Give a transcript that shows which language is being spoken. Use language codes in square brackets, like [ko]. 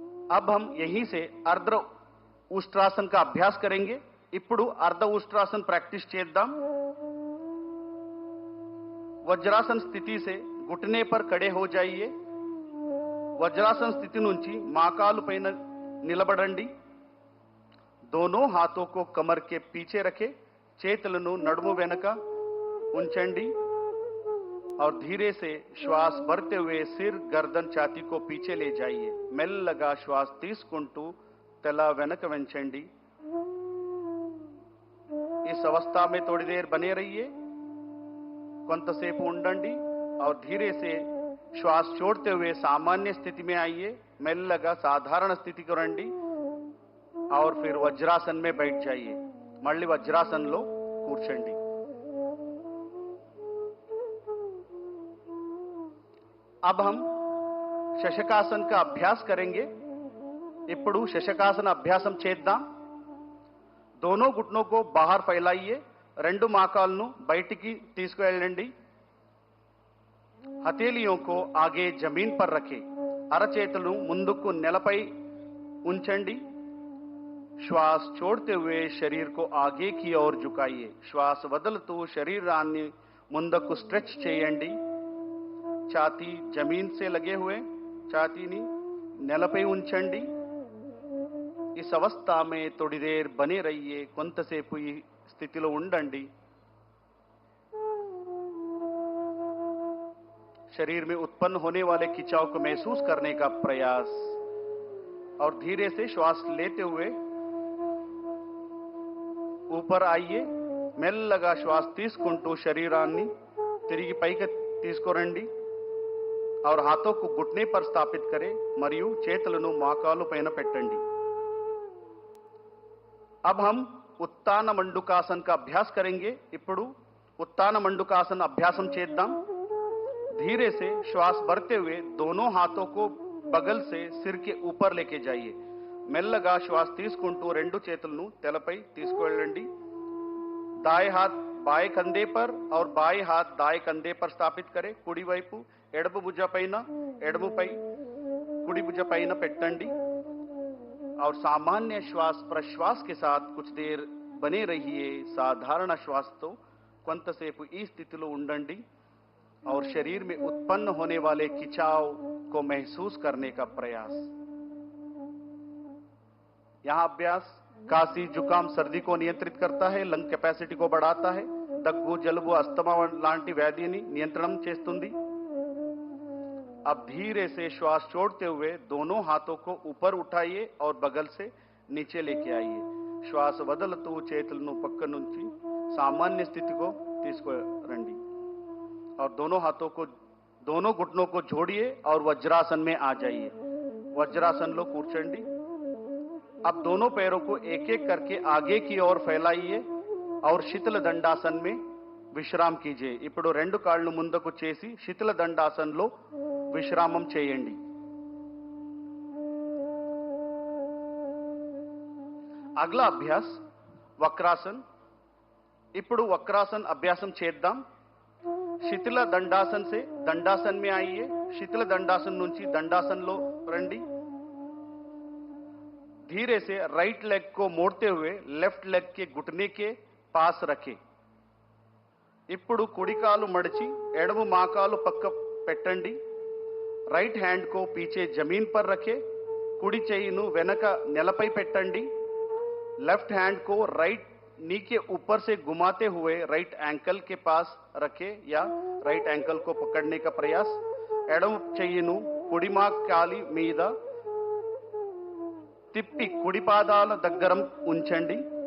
[hi] अब हम यहीं से अर्ध उष्ट्रासन का अभ्यास करेंगे। [te] ఇప్పుడు अर्ध उष्ट्रासन प्रैक्टिस చేద్దాం। [hi] वज्रासन स्थिति से घुटने पर खड़े हो जाइए। [te] वज्रासन स्थिति నుంచి మాకాలు పైన నిలబడండి। [hi] दोनों हाथों को कमर के पीछे रखें। [te] చేతులను నడుము వెనక ఉంచండి [hi] और धीरे से श्वास भरते हुए सिर, गर्दन, छाती को पीछे ले जाइए। [te] మెల్లగా श्वास తీసుకుంటూ तला వెనక వంచండి। [hi] इस अवस्था में थोड़ी देर बने रहिए। [te] కొంతసేపు ఉండండి [hi] और धीरे से श्वास छोड़ते हुए सामान्य स्थिति में आइए। మెల్లగా साधारण स्थिति को రండి और फिर वज्रासन में बैठ जाइए। [te] మళ్ళీ వజ్రాసనంలో కూర్చోండి। [hi] अब हम శశకాసన్ का अभ्यास करेंगे। [te] ఇప్పుడు శశకాసన అభ్యాసం చేద్దాం। [hi] दोनों घुटनों को बाहर फैलाइए। [te] రెండు మాకాలను బయటికి తీసుకువెళ్ళండి। [hi] हथेलियों को आगे जमीन पर रखें। [te] అరచేతులు ముందుకు నేలపై ఉంచండి। [hi] श्वास छोड़ते हुए शरीर को आगे की ओर झुकाइए। [te] श्वास వదులుతూ శరీరాన్ని ముందుకు స్ట్రెచ్ చేయండి। [hi] छाती जमीन से लगे हुए छातीनी [te] నేలపై ఉంచండి। [hi] इस अवस्था में थोड़ी देर बने रहिए। [te] కొంతసేపు ఈ స్థితిలో ఉండండి। [hi] शरीर में उत्पन्न होने वाले खिंचाव को महसूस करने का प्रयास और धीरे से श्वास लेते हुए ऊपर आइए। [te] మెల్లగా శ్వాస తీసుకుంటూ శరీరాన్ని తిరిగి పైకి తీసుకురండి [hi] और हाथों को घुटने पर स्थापित करें [te] మరియు చేతులను మోకాలు పైన పెట్టండి। [hi] अब हम उत्तान मंडूकासन का अभ्यास करेंगे। [te] ఇప్పుడు [hi] उत्तान मंडूकासन अभ्यासम చేద్దాం। धीरे से श्वास भरते हुए दोनों हाथों को बगल से सिर के ऊपर लेके जाइए। [te] మెల్లగా శ్వాస తీసుకుంటూ రెండు చేతులను తలపై తీసుకువెళ్ళండి। [hi] दाएं हाथ बाएं कंधे पर और बाएं हाथ दाएं कंधे पर स्थापित करें। [te] కుడి వైపు ఎడమ భుజ పైన ఎడమపై కుడి భుజ పైన పెట్టండి [hi] और सामान्य श्वास प्रश्वास के साथ कुछ देर बने रहिए। साधारण श्वास तो [te] కొంతసేపు ఈ స్థితిలో ఉండండి [hi] और शरीर में उत्पन्न होने वाले खिंचाव को महसूस करने का प्रयास। यहां अभ्यास खांसी, जुकाम, सर्दी को नियंत्रित करता है। लंग कैपेसिटी को बढ़ाता है। [te] దగ్గు, జలుబు, అస్తమా లాంటి వ్యాధిని నియంత్రణం చేస్తుంది। [hi] अब धीरे से श्वास छोड़ते हुए दोनों हाथों को ऊपर उठाइए और बगल से नीचे लेके आइए। श्वास [te] వదులుతూ చేతులను పక్క నుంచి [hi] सामान्य स्थिति को [te] తీసుకురండి [hi] और दोनों हाथों को, दोनों घुटनों को जोड़िए और वज्रासन में आ जाइए। वज्रासन लो [te] కూర్చోండి। [hi] अब दोनों पैरों को एक एक करके आगे की ओर फैलाइए और शीतल दंडासन में విశ్రామం कीजिए। [te] ఇప్పుడు రెండు కాళ్ళు ముందుకు చేసి శీతల దండాసనలో విశ్రామం చేయండి। అగలా అభ్యాస్ వక్రాసన్। ఇప్పుడు వక్రాసన్ అభ్యాసం చేద్దాం। [hi] శిథిల దండాసన్ से दंडासन में आइए [te] శిథిల దండాసన్ నుంచి దండాసన్లో రండి [hi] धीरे से राइट लेग को मोड़ते हुए लेफ्ट लेग के घुटने के पास रखें [te] ఇప్పుడు కుడి కాలు మడిచి ఎడమ మాకాలు పక్క పెట్టండి రైట్ హ్యాండ్ [hi] को पीछे जमीन पर रखें [te] కుడి చెయ్యిను వెనక నేలపై పెట్టండి [hi] लेफ्ट हैंड को राइट नी के ऊपर से घुमाते हुए राइट एंकल के पास रखें या राइट एंकल को पकड़ने का प्रयास [te] ఎడమ చెయ్యిను కుడి కాలి మీద తిప్పి కుడి పాదాల దగ్గర ఉంచండి